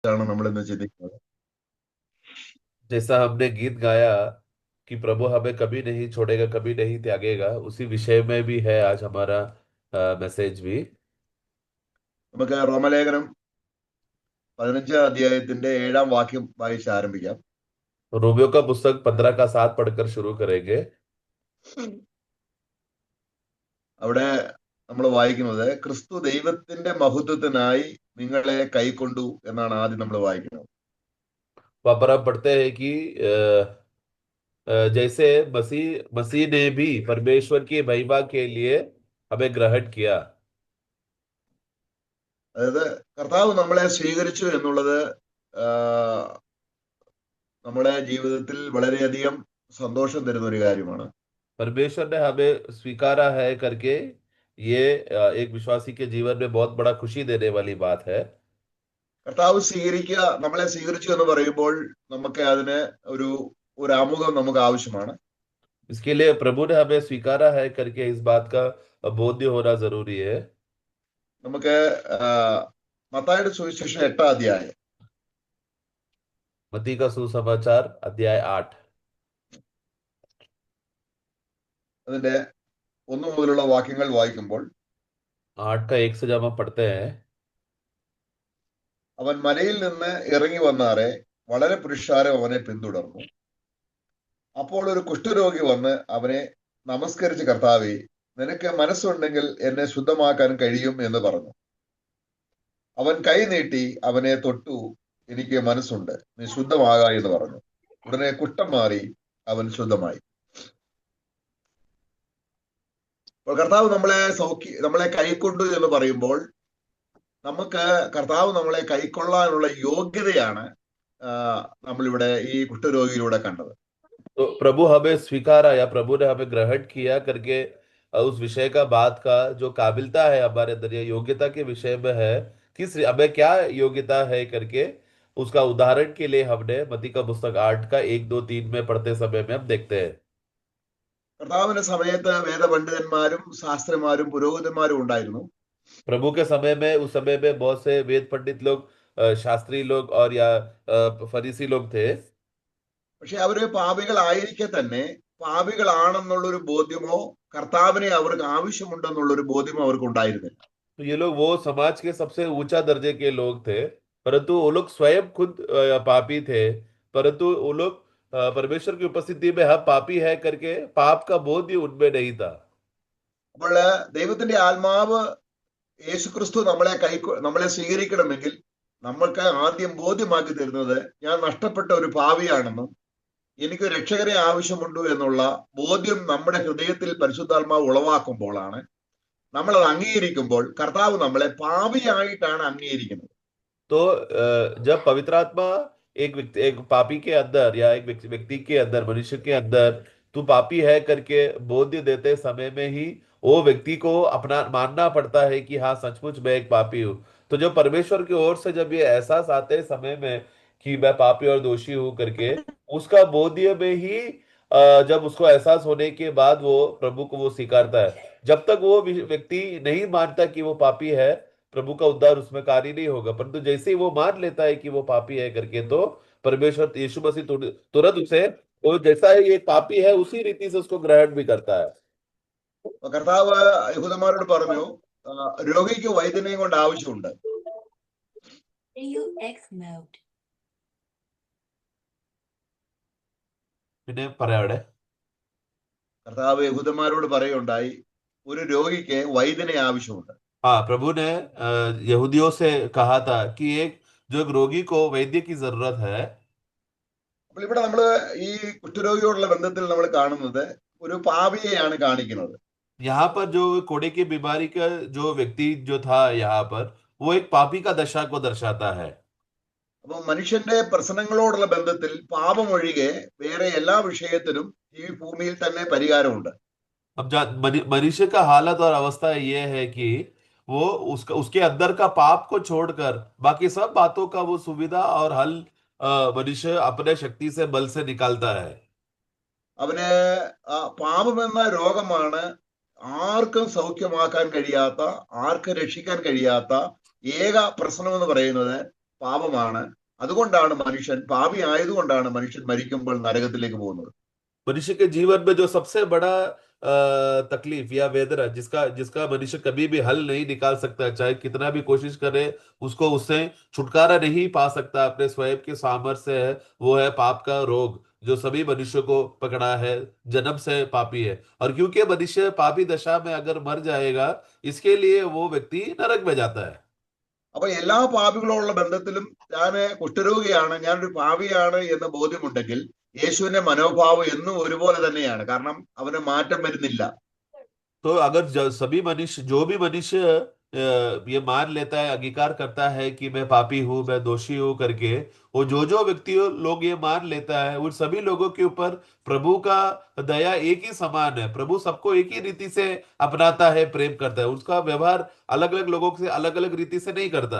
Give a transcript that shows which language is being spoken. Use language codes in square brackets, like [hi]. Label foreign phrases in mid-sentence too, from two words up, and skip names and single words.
[ml] നമ്മൾ ഇന്ന് ചിന്തിക്കുന്നത്. [hi] जैसा हमने गीत गाया कि प्रभु हमें कभी नहीं छोड़ेगा कभी नहीं त्यागेगा, उसी विषय में भी है आज हमारा मैसेज भी। [ml] നമുക്ക് റോമലേഖനം 15 അധ്യായത്തിന്റെ 7 വാക്യം വായിച്ച് ആരംഭിക്കാം. [hi] रोमियो का पुस्तक 15 का 7 पढ़कर शुरू करेंगे। [ml] അവിടെ നമ്മൾ വായിക്കുന്നത് ക്രിസ്തു ദൈവത്തിന്റെ മഹത്വത്തിനായി നിങ്ങളെ കൈക്കൊണ്ടു എന്നാണ് ആദ്യം നമ്മൾ വായിക്കുന്നത്. [hi] वहां पर हम पढ़ते हैं कि जैसे मसीह मसीह ने भी परमेश्वर की महिमा के लिए हमें ग्रहण किया। [ml] അതായത് കർത്താവ് നമ്മളെ സ്വീകരിച്ചു എന്നുള്ളത് ആ, നമ്മുടെ ജീവിതത്തിൽ വളരെയധികം സന്തോഷം തരുന്ന ഒരു കാര്യമാണ്. [hi] परमेश्वर ने हमें स्वीकारा है करके ये एक विश्वासी के जीवन में बहुत बड़ा खुशी देने वाली बात है। [ml] കർത്താവ് നമ്മളെ സ്വീകരിച്ചു എന്ന് പറയുമ്പോൾ നമുക്ക് അതിന് ഒരു ഒരു ആമുഖം നമുക്ക് ആവശ്യമാണ്. [hi] इसके लिए प्रभु ने हमें स्वीकारा है करके इस बात का बोध्य होना जरूरी है। [ml] നമുക്ക് മത്തായിയുടെ സുവിശേഷം 8 അധ്യായം [hi] मत्ती का सुसमाचार अध्याय 8। [ml] അതിന്റെ 1 മുതലുള്ള വാക്യങ്ങൾ വായിക്കുമ്പോൾ [hi] 8 का 1 से जब हम पढ़ते हैं। [ml] അവൻ മലയിൽ നിന്ന് ഇറങ്ങി വന്നാറെ വളരെ പുരുഷാരം അവനെ പിന്തുടർന്നു. അപ്പോൾ ഒരു കുഷ്ഠരോഗി വന്ന് അവനെ നമസ്കരിച്ച്, കർത്താവേ, നിനക്ക് മനസ്സുണ്ടെങ്കിൽ എന്നെ ശുദ്ധമാക്കാൻ കഴിയും എന്ന് പറഞ്ഞു. അവൻ കൈ നീട്ടി അവനെ തൊട്ടു, എനിക്ക് മനസ്സുണ്ട്, നീ ശുദ്ധമാകാ എന്ന് പറഞ്ഞു. ഉടനെ കുഷ്ഠം മാറി അവൻ ശുദ്ധമായി. അപ്പോൾ കർത്താവ് നമ്മളെ കൈക്കൊണ്ടു എന്ന് പറയുമ്പോൾ നമുക്ക് കർത്താവ് നമ്മളെ കൈക്കൊള്ളാനുള്ള യോഗ്യതയാണ് നമ്മളിവിടെ ഈ കുഷ്ഠരോഗിയിലൂടെ കണ്ടത്. [hi] तो प्रभु हमें स्वीकारा या प्रभु ने हमें ग्रहण किया करके उस विषय का बात का जो काबिलता है हमारे अंदर या योग्यता के विषय में है, किस हमें क्या योग्यता है करके उसका उदाहरण के लिए हमने मत्ती का पुस्तक 8 का 1 2 3 में पढ़ते समय में हम देखते हैं। [ml] കർത്താവിന്റെ സമയത്ത് വേദപണ്ഡിതന്മാരും ശാസ്ത്രന്മാരും പുരോഹിതന്മാരും ഉണ്ടായിരുന്നു. [hi] प्रभु के समय में उस समय में बहुत से वेद पंडित लोग, शास्त्री लोग और या फरीसी लोग थे। [ml] പക്ഷെ അവര് പാപികളായിരിക്കെ തന്നെ പാപികളാണെന്നുള്ളൊരു ബോധ്യമോ കർത്താവിനെ അവർക്ക് ആവശ്യമുണ്ടെന്നുള്ളൊരു ബോധ്യമോ അവർക്ക് ഉണ്ടായിരുന്നില്ല. [hi] तो ये लोग वो समाज के सबसे ऊंचा दर्जे के लोग थे, परंतु वो लोग स्वयं खुद पापी थे। परंतु वो लोग परमेश्वर की उपस्थिति में हम पापी है करके पाप का बोध ही उनमें नहीं था। [ml] അപ്പോൾ ദൈവത്തിന്റെ ആത്മാവ് യേശുക്രിസ്തു നമ്മളെ സ്വീകരിക്കണമെങ്കിൽ നമ്മൾക്ക് ആദ്യം ബോധ്യമാക്കി തരുന്നത് ഞാൻ നഷ്ടപ്പെട്ട ഒരു പാപിയാണെന്നും എനിക്ക് രക്ഷകരെ ആവശ്യമുണ്ടോ എന്നുള്ള ബോധ്യം നമ്മുടെ ഹൃദയത്തിൽ പരിശുദ്ധാത്മാവ് ഉളവാക്കുമ്പോഴാണ്, നമ്മളത് അംഗീകരിക്കുമ്പോൾ കർത്താവ് നമ്മളെ പാപിയായിട്ടാണ് അംഗീകരിക്കുന്നത്. [hi] तो जब पवित्र आत्मा एक पापी के अंदर या एक व्यक्ति के अंदर, मनुष्य के अंदर तू पापी है करके बोध्य देते समय में ही वो व्यक्ति को अपना मानना पड़ता है कि हाँ सचमुच मैं एक पापी हूँ। तो जब परमेश्वर की ओर से जब ये एहसास आते समय में कि मैं पापी और दोषी हूँ करके, उसका बोध्य में ही जब उसको एहसास होने के बाद वो प्रभु को वो स्वीकारता है। जब तक वो व्यक्ति नहीं मानता कि वो पापी है, प्रभु का उद्धार उसमें कार्य नहीं होगा। परंतु जैसे ही वो मान लेता है कि वो पापी है करके, तो परमेश्वर यीशु मसीह तुरंत उसे वो जैसा है ये पापी है उसी रीति से उसको ग्रहण भी करता है। [ml] കർത്താവ് യഹൂദന്മാരോട് പറഞ്ഞു, രോഗിക്ക് വൈദ്യനെയും കൊണ്ട് ആവശ്യമുണ്ട്. പിന്നെ പറയാവിടെ കർത്താവ് യഹൂദന്മാരോട് പറയുണ്ടായി, ഒരു രോഗിക്ക് വൈദ്യനെ ആവശ്യമുണ്ട്. [hi] हाँ, प्रभु ने यहूदियों से कहा था कि एक जो एक रोगी को वैद्य की जरूरत है। [ml] അപ്പോൾ ഇവിടെ നമ്മൾ ഈ കുഷ്ഠരോഗിയോടുള്ള ബന്ധത്തിൽ നമ്മൾ കാണുന്നത് ഒരു പാപിയെയാണ് കാണിക്കുന്നത്. [hi] यहाँ पर जो कोड़े की बीमारी का जो व्यक्ति जो था यहाँ पर, वो एक पापी का दशा को दर्शाता है। [ml] അപ്പൊ മനുഷ്യന്റെ പ്രശ്നങ്ങളോടുള്ള ബന്ധത്തിൽ പാപമൊഴികെ വേറെ എല്ലാ വിഷയത്തിനും ഈ ഭൂമിയിൽ തന്നെ പരിഹാരമുണ്ട്. [hi] अब मनुष्य का हालत और अवस्था ये है कि वो उसके अंदर का पाप को छोड़कर बाकी सब बातों का वो सुविधा और हल मनुष्य अपने शक्ति से बल से निकालता है। [ml] അവന് പാപം എന്ന രോഗമാണ് ആർക്കും സൗഖ്യമാക്കാൻ കഴിയാത്ത, ആർക്കും രക്ഷിക്കാൻ കഴിയാത്ത ഏക പ്രശ്നം എന്ന് പറയുന്നത് പാപമാണ്. അതുകൊണ്ടാണ് മനുഷ്യൻ പാപി ആയതുകൊണ്ടാണ് മനുഷ്യൻ മരിക്കുമ്പോൾ നരകത്തിലേക്ക് പോകുന്നത്. [hi] मनुष्य के जीवन में जो सबसे बड़ा तकलीफ या वेदना जिसका जिसका मनुष्य कभी भी हल नहीं निकाल सकता, चाहे कितना भी कोशिश करे, उसको उससे छुटकारा नहीं पा सकता अपने स्वयं के सामर्थ्य से है, वो है पाप का रोग जो सभी मनुष्य को पकड़ा है। जन्म से पापी है, और क्योंकि मनुष्य पापी दशा में अगर मर जाएगा, इसके लिए वो व्यक्ति नरक में जाता है। [ml] അപ്പൊ എല്ലാ പാപികളോടുള്ള ബന്ധത്തിലും ഞാൻ കുഷ്ഠരോഗിയാണ്, ഞാനൊരു പാപിയാണ് എന്ന് ബോധ്യമുണ്ടെങ്കിൽ യേശുവിന്റെ മനോഭാവം എന്നും ഒരുപോലെ തന്നെയാണ്. കാരണം അവന് മാറ്റം വരുന്നില്ല. [hi] तो अगर सभी मनुष्य, जो भी मनुष्य ये मान लेता है, अंगीकार करता है कि मैं पापी हूं, मैं दोषी हूं करके, वो जो जो व्यक्ति लोग ये मान लेता है, उन सभी लोगों के ऊपर प्रभु का दया एक ही समान है। प्रभु सबको एक ही रीति से अपनाता है, प्रेम करता है, उसका व्यवहार अलग अलग लोगों से अलग अलग रीति से नहीं करता।